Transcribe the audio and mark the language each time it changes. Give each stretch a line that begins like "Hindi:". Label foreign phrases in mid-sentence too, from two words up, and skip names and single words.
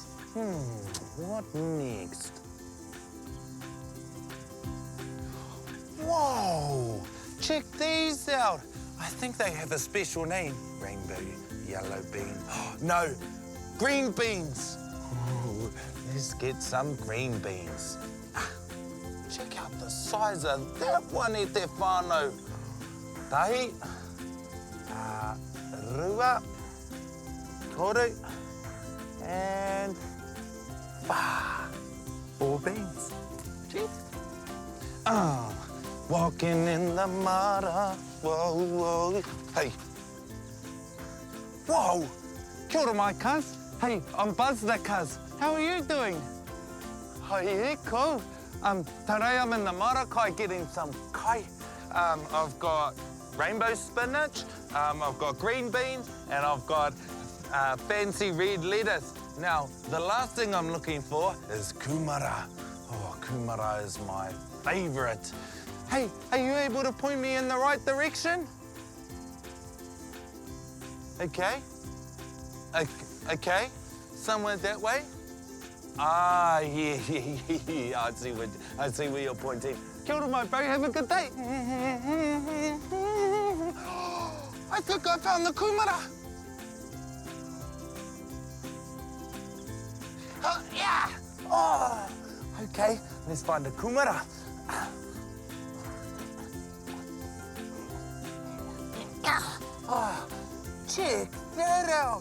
English: What next? Whoa! Check these out. I think they have a special name. Rainbow yellow bean. No, green beans. Ooh, let's get some green beans. Check out the size of that one
Māori: e te whānau. Tahi, rua, toru,
English: and 4 beans. Cheers. Walking in the mara, whoa, whoa. Hey. Whoa,
Māori: kia ora
English: my cuz. Hey, I'm Buzz the Cuz. How are you doing? Oh, yeah, cool. Today I'm in the Marakai getting some kai. I've got rainbow spinach, I've got green beans, and I've got fancy red lettuce. Now, the last thing I'm looking for is kumara. Oh, kumara is my favourite. Hey, are you able to point me in the right direction? Okay. Okay. Somewhere that way? Ah, yeah. I see where you're pointing.
Māori: Kia ora,
English: my bro. Have a good day. I think I found the kumara. Yeah! Oh, okay, let's find a kumara. Oh, check that out.